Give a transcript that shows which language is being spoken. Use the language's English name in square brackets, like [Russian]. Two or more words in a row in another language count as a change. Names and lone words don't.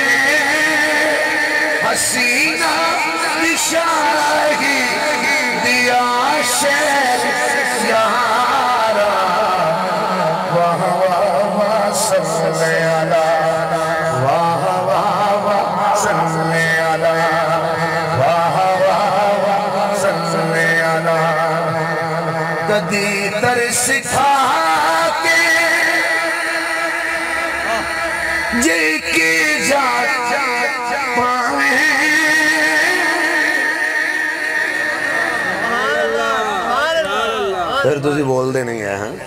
[Punjabi] حسینہ شاہی دیا شہر یارا واہ واہ واہ [Arabic] صلی اللہ [Punjabi] واہ واہ واہ [Arabic] صلی اللہ [Punjabi] واہ واہ واہ [Arabic] صلی اللہ [Punjabi] کدی ترس کھا کے جے کی جات پاویں پھر تسی بول دے نہیں ہے